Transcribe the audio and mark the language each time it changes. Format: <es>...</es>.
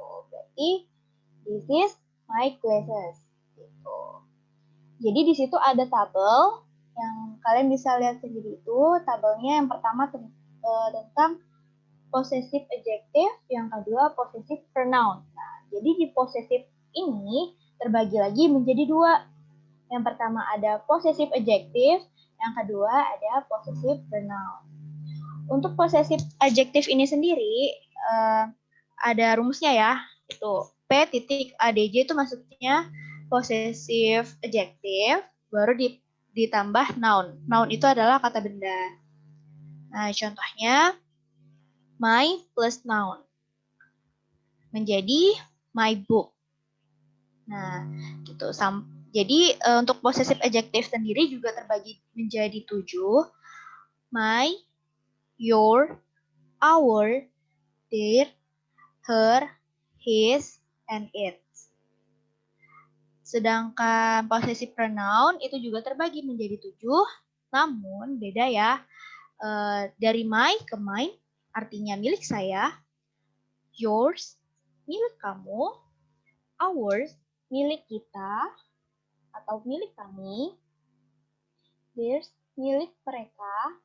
<en>Berarti, this is my glasses.</en> <id>Gitu. Jadi di situ ada tabel yang kalian bisa lihat sendiri itu. Tabelnya yang pertama tentang possessive adjective, yang kedua possessive pronoun. Nah, jadi di possessive ini terbagi lagi menjadi 2. Yang pertama ada possessive adjective, yang kedua ada possessive pronoun. Untuk possessive adjective ini sendiri ada rumusnya ya. Itu P.ADJ itu maksudnya possessive adjective baru ditambah noun. Noun itu adalah kata benda. Nah, contohnya my plus noun menjadi my book. Nah, gitu. Jadi untuk possessive adjective sendiri juga terbagi menjadi 7.</id> <en>My, your, our, their, her, his, and it.</en> <id>Sedangkan possessive pronoun itu juga terbagi menjadi 7, namun beda ya. Dari my ke mine artinya milik saya, yours, milik kamu, ours, milik kita atau milik kami, theirs, milik mereka,</id>